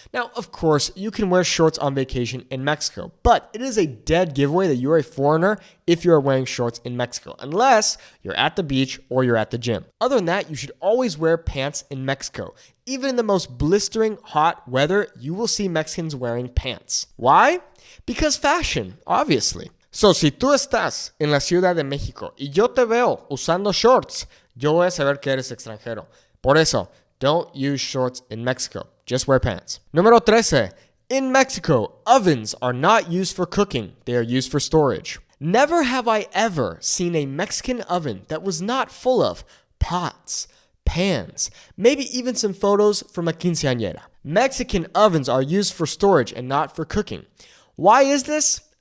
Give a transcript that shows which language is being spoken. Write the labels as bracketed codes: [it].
[en] Now, of course, you can wear shorts on vacation in Mexico, but it is a dead giveaway that you're a foreigner if you're wearing shorts in Mexico, unless you're at the beach or you're at the gym. Other than that, you should always wear pants in Mexico. Even in the most blistering hot weather, you will see Mexicans wearing pants. Why? Because fashion, obviously. [es] So, si tú estás en la Ciudad de México y yo te veo usando shorts, yo voy a saber que eres extranjero. [en] Por eso, don't use shorts in Mexico. Just wear pants. Número 13. In Mexico, ovens are not used for cooking. They are used for storage. Never have I ever seen a Mexican oven that was not full of pots, pans, maybe even some photos from a quinceañera. Mexican ovens are used for storage and not for cooking. Why is this?